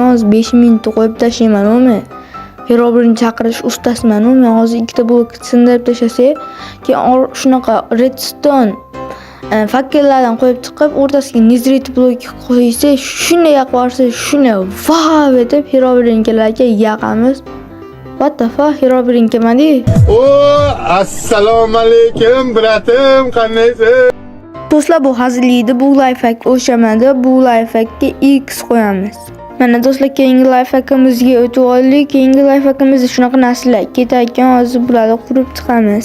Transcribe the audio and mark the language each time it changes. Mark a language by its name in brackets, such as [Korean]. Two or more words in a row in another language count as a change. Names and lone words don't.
[Uzbek] Hozir 5 minutda qo'yib tashlayman, o'mi. Herobrine chaqirish ustasiman, men hozir 2 ta blok sindirib tashlasak, keyin shunaqa redstone fakkellardan qo'yib chiqib, o'rtasiga netherite blok qo'ysa, shunday yoqvorsa, shunday vav etib Herobrine kelarga yoqamiz. [English] What the fuck, [Uzbek] Herobrine kelmadi? Assalomu alaykum, bratim, qanaysiz? Do'stlar, bu haziliydi, bu lifehack o'shamadi, bu lifehackga X qo'yamiz. Mana do'stlar, keyingi lifehackimizga o'tib oldik. Keyingi lifehackimizda shunaqa narsalar ketarkan, hozir bularni qurib chiqamiz.